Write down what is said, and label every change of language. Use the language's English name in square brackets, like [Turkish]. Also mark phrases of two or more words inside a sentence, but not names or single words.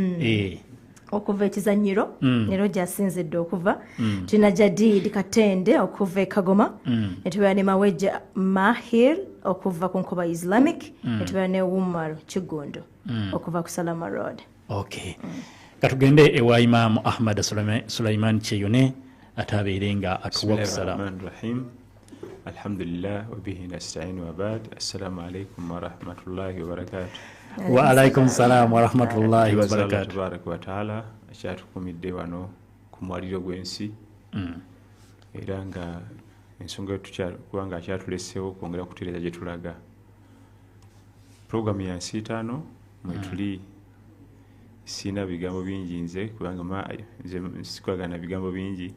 [Ganda] okuva ekizanyiro nero gyasinzidde okuva tulina Jadid Katende okuva e Kagoma netubeera ne Maweja Mahir okuva ku Nkoba Islamic netubeera ne Umar Kigondo okuva ku Salama Road. Okay katugende ewa Imaamu Ahmad Sulaiman Kyeyune atabeere nga atuwa ku salama. [Arabic] الحمد لله وبه نستعين وبعد. السلام عليكم ورحمة الله وبركاته. وعليكم السلام ورحمة الله وبركاته. تبارك وتعالى [Ganda] akyatukumidde wano ku mwaliro gw'ensi era nga ensonga kubanga akyatuleseewo okwongera kutereeza gye tulaga. Programu ya nsiitaano mwe tuli sina bigambo bingi nze kubanga nze sikwagana bigambo bingi.